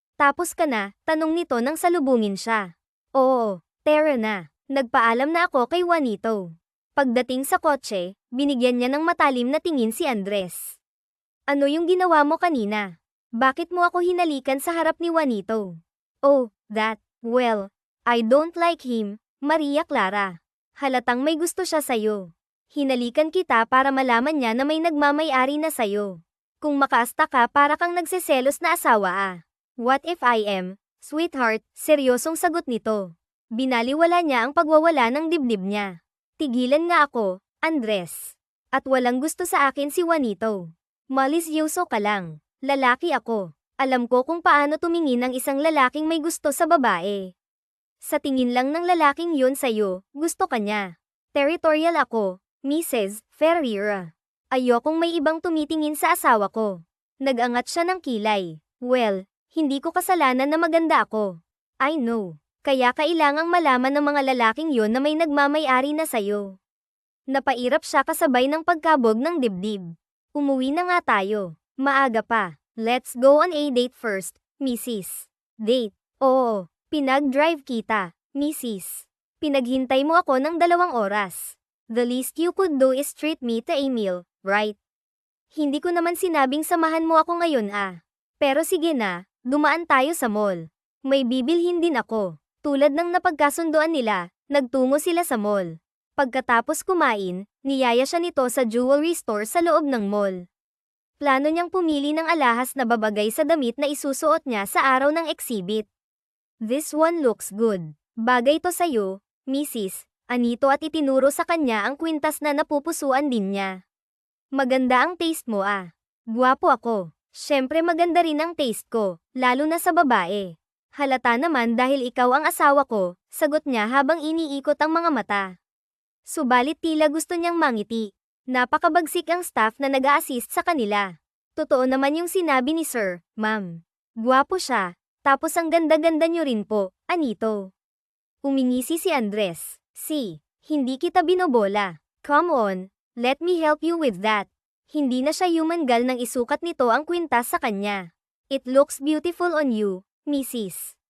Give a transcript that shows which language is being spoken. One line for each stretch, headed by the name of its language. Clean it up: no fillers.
Filipino: Tapos ka na, tanong nito nang salubungin siya. Oo, tara na. Nagpaalam na ako kay Juanito. Pagdating sa kotse, binigyan niya ng matalim na tingin si Andres. Ano yung ginawa mo kanina? Bakit mo ako hinalikan sa harap ni Juanito?
English: Oh, well, I don't like him, Maria Clara.
Filipino: Halatang may gusto siya sa'yo. Hinalikan kita para malaman niya na may nagmamay-ari na sa'yo. Kung makaasta ka para kang nagseselos na asawa
English: What if I am,
Filipino: sweetheart, seryosong sagot nito. Binaliwala niya ang pagwawala ng dibdib niya. Tigilan nga ako, Andres. At walang gusto sa akin si Juanito. Malisyoso ka lang. Lalaki ako. Alam ko kung paano tumingin ang isang lalaking may gusto sa babae. Sa tingin lang ng lalaking yun sa'yo, gusto ka niya. Territorial ako, Mrs. Ferreira. Ayokong may ibang tumitingin sa asawa ko. Nag-angat siya ng kilay. Well, hindi ko kasalanan na maganda ako.
English: I know.
Filipino: Kaya kailangang malaman ng mga lalaking yon na may nagmamay-ari na sayo. Napairap siya kasabay ng pagkabog ng dibdib. Umuwi na nga tayo. Maaga pa.
English: Let's go on a date first, Mrs.
Filipino: Date? Oo. Pinag-drive kita, Mrs. Pinaghintay mo ako ng 2 oras.
English: The least you could do is treat me to a meal, right?
Filipino: Hindi ko naman sinabing samahan mo ako ngayon Pero sige na, dumaan tayo sa mall. May bibilhin din ako. Tulad ng napagkasunduan nila, nagtungo sila sa mall. Pagkatapos kumain, niyaya siya nito sa jewelry store sa loob ng mall. Plano niyang pumili ng alahas na babagay sa damit na isusuot niya sa araw ng exhibit.
English: This one looks good.
Filipino: Bagay to sa'yo,
English: Mrs.
Filipino: Anito at itinuro sa kanya ang kwintas na napupusuan din niya. Maganda ang taste mo Guwapo ako. Syempre maganda rin ang taste ko, lalo na sa babae. Halata naman dahil ikaw ang asawa ko, sagot niya habang iniikot ang mga mata. Subalit tila gusto niyang mangiti. Napakabagsik ang staff na nag-a-assist sa kanila. Totoo naman yung sinabi ni Sir, Ma'am. Guwapo siya, tapos ang ganda-ganda niyo rin po, Anito. Umingisi si Andres. Hindi kita binobola.
English: Come on, let me help you with that.
Filipino: Hindi na siya humangal nang isukat nito ang kwintas sa kanya.
English: It looks beautiful on you, Mrs.